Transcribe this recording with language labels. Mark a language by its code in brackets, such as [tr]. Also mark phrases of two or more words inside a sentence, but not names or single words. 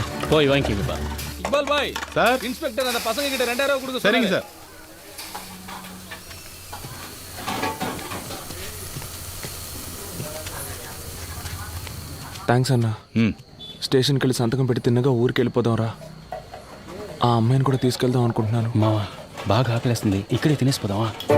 [ta] போய் வாங்கிக்கப்பா. இக்பால் பாய் சார். இன்ஸ்பெக்டர் அந்த பசங்க கிட்ட 2000 ரூபாய் கொடுக்க சரிங்க சொன்னாரு. சார். [te] థ్యాంక్స్ అన్న. స్టేషన్కి వెళ్ళి సంతకం పెట్టి తిన్నగా ఊరికి వెళ్ళిపోదాం రా. ఆ అమ్మాయిని కూడా తీసుకెళ్దాం అనుకుంటున్నాను. మావా బాగా ఆకలేస్తుంది, ఇక్కడే తినేసిపోదామా?